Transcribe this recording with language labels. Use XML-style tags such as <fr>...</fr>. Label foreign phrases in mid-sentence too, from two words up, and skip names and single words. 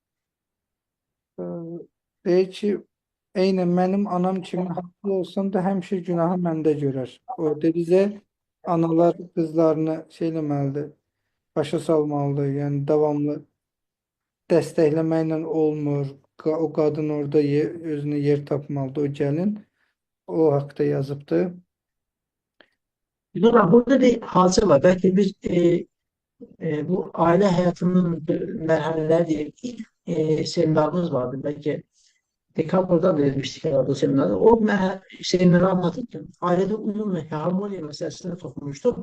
<az>Deyir ki, eynən mənim anam kimi haqlı olsam da həmişə günahı məndə görər. Orada bizə analar qızlarını şey eləməlidir. başa salmalıdır. Yəni davamlı dəstəkləməklə olmur. O qadın orada özünə yer tapmalıdır, o gəlin. O haqda yazıbdı.</az> <tr>Bilmiyorum, burada bir hadise var. Belki biz bu aile hayatının merhaleler diye ilk seminarımız vardı. Belki Dekapol'da vermiştik herhalde o seminerde. O semineri anlatırken ailede uyum ve harmoni meselesine dokunmuştum.</tr>